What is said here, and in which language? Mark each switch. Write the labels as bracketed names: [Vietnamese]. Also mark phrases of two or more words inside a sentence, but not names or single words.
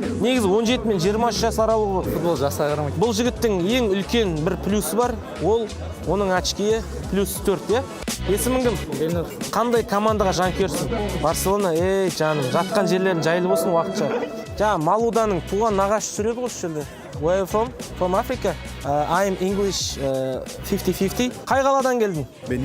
[Kazakh] Негізі 17 мен 23 жас аралығы. Футбол жасқа қарамайды. Бұл жігіттің ең үлкен бір плюсы бар. Ол оның очкиі +4, е? Есімің кім? Бенур. Қандай командаға жанкүйерсің? Барселона, жаным, жатқан жерлерің жайлы болсын уақытша. Жаңа Малуданың туған нағашы жүреді ғой осы жерде. [English] Where are you from? From Africa. I'm English 50-50. [Kazakh] Қай қаладан келдің?